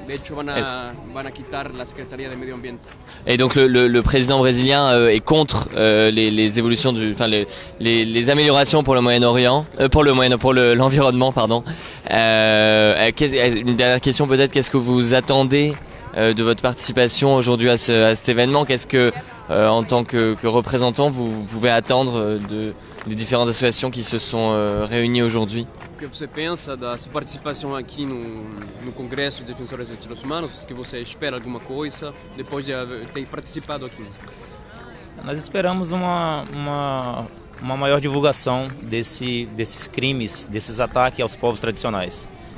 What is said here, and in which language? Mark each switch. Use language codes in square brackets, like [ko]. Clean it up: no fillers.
[es] De hecho, van a quitar la Secretaría de Medio Ambiente. [fr] Et donc le président brésilien est contre les évolutions les améliorations pour le Moyen-Orient, pour l'environnement, pardon. Une dernière question peut-être, qu'est-ce que vous attendez de votre participation aujourd'hui à cet événement? Qu'est-ce que, en tant que représentant, vous pouvez attendre des différentes associations qui se sont réunies aujourd'hui? [pt] O que você pensa da sua participação aqui no Congresso de Defensores dos Direitos Humanos? Que você espera alguma coisa depois de ter participado aqui? Nós esperamos uma maior divulgação desses crimes, desses ataques aos povos tradicionais.